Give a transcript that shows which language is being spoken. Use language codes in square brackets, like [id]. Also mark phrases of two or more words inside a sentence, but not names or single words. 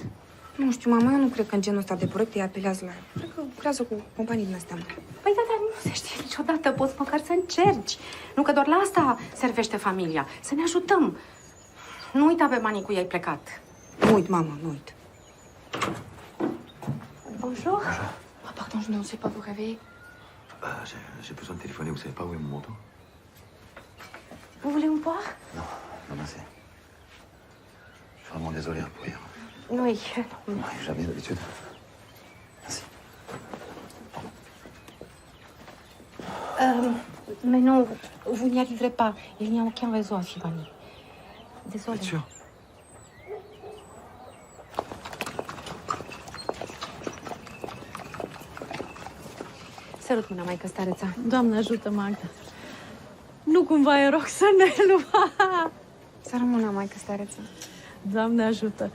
[ro] Nu știu, mama, eu nu cred că în genul ăsta de proiecte îi apelează la... Cred că lucrează cu companii din astea mari. Păi da, dar nu se știe niciodată, poți măcar să încerci. Nu că doar la asta servește familia, să ne ajutăm. Nu uita pe banii cu ei plecat. Nu uit, mama, nu uit. [fr] Bonjour. Ah, pardon, je ne sais pas vous réveiller. J'ai besoin de téléphoner, vous savez pas où est mon manteau? Vous voulez un poire? Non, non, merci. Je suis vraiment désolé pour hier. Oui. Jamais d'habitude. Mais non, vous n'y arriverez pas. Il n'y a aucun réseau à Fibani. Désolée. Bien sûr. [ro] Sărut mâna, maică stareța. Doamne ajută, Magda. Nu cumva e Roxanelu. Să rămână, maică stareță. Doamne ajută.